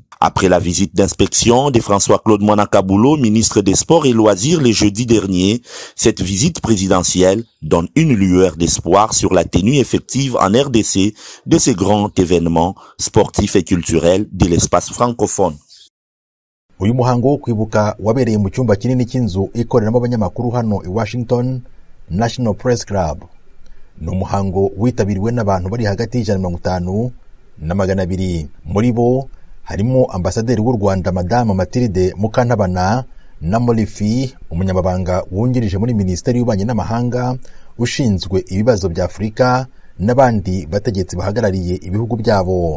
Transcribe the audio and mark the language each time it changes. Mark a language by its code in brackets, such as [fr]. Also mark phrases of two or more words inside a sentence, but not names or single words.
[fr] Après la visite d'inspection de François-Claude Mwanakaboulou, ministre des Sports et Loisirs, le jeudi dernier, cette visite présidentielle donne une lueur d'espoir sur la tenue effective en RDC de ces grands événements sportifs et culturels de l'espace francophone. [rw] Uyu muhango wo kwibuka wabereye mu cyumba kinini cy'inzu ikoreramo abanyamakuru hano i Washington National Press Club. Ni umuhango witabiriwe n'abantu bari hagati y'ijana na 150 na 200. Muri bo harimo ambasaderi w'u Rwanda Madame Mathilde Mukantabana na Molifi, umunyamabanga wungirije muri Minisiteri y'Ububanyi n'Amahanga ushinzwe ibibazo bya Afurika, n'abandi bategetsi bahagarariye ibihugu byabo.